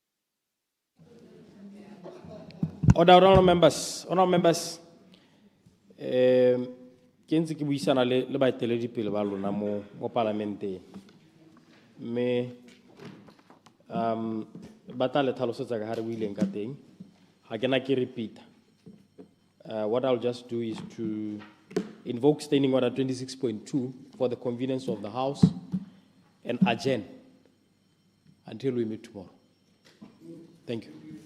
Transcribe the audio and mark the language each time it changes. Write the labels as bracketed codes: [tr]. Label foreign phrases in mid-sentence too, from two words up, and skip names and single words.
[en] Order, honorable members. [tn] ke ntse ke buisana le baeteledipele ba lona mo parlamenteng mme ba tla le tlhalosetsa ka ha re buileng ka teng ga ke na ke repeata. [en] What I'll just do is to invoke Standing Order 26.2 for the convenience of the House and adjourn until we meet tomorrow. Thank you.